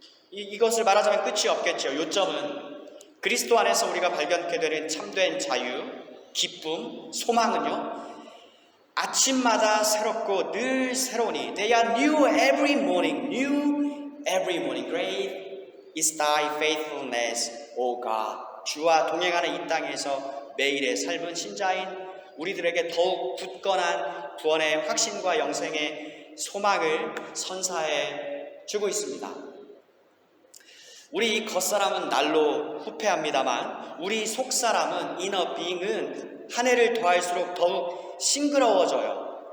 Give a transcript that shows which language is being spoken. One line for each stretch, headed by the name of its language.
Korean: 이것을 말하자면 끝이 없겠죠. 요점은 그리스도 안에서 우리가 발견하게 되는 참된 자유, 기쁨, 소망은요, 아침마다 새롭고 늘 새로우니 They are new every morning, new every morning.
English: Great is thy faithfulness, O God.
Korean: 주와 동행하는 이 땅에서 매일의 삶은 신자인 우리들에게 더욱 굳건한 구원의 확신과 영생의 소망을 선사해 주고 있습니다. 우리 겉사람은 날로 후패합니다만 우리 속사람은 inner being은 한 해를 더할수록 더욱 싱그러워져요.